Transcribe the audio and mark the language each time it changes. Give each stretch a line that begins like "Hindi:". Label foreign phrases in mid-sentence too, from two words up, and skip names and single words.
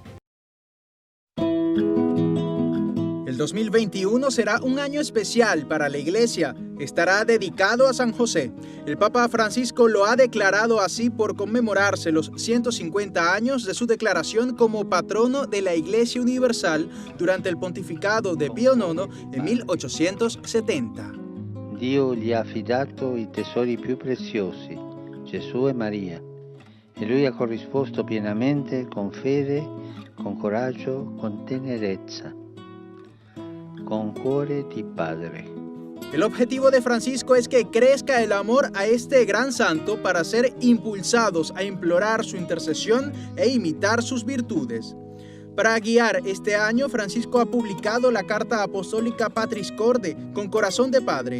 Spanish: El 2021 será un año especial para la Iglesia. Estará dedicado a San José. El Papa Francisco lo ha declarado así por conmemorarse los 150 años de su declaración como patrono de la Iglesia Universal durante el pontificado de Pío IX en 1870.
Italian: Dio gli ha affidato i tesori più preziosi, Gesù e Maria, e lui ha corrisposto pienamente con fede, con coraggio, con tenerezza, con cuore di padre.
Spanish: El objetivo de Francisco es que crezca el amor a este gran santo para ser impulsados a implorar su intercesión e imitar sus virtudes. Para guiar este año, Francisco ha publicado la carta apostólica Patris Corde, con corazón de padre.